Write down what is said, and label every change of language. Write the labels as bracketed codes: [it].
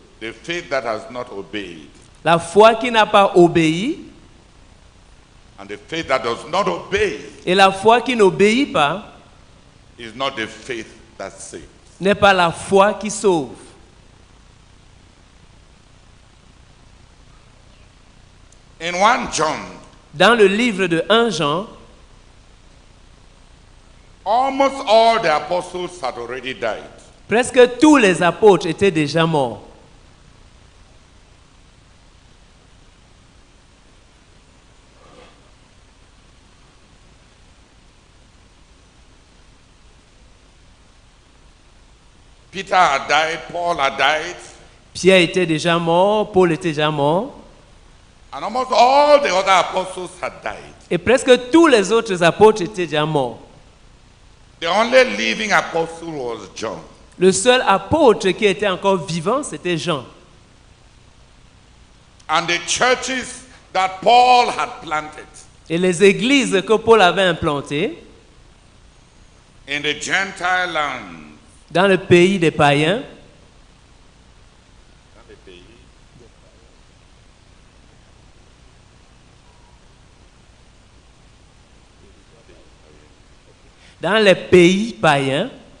[en] The faith that has not obeyed [fr] La foi qui n'a pas obéi [en] and the faith that does not obey [fr] et la foi qui n'obéit pas [en] is not the faith that saves. [fr] n'est pas la foi qui sauve. [en] In 1 John, [fr] Dans le livre de 1 Jean, [en] almost all the apostles had already died. [fr] presque tous les apôtres étaient déjà morts. [en] Peter had died, Paul had died, [fr] Pierre était déjà mort, Paul était déjà mort, [en] and almost all the other apostles had died. [fr] et presque tous les autres apôtres étaient déjà morts. [en] The only living apostle was John. [fr] Le seul apôtre qui était encore vivant, c'était Jean. [en] And the churches that Paul had planted [fr] Et les églises que Paul avait implantées [en] in the Gentile land, [fr] dans le pays des païens, dans les pays païens,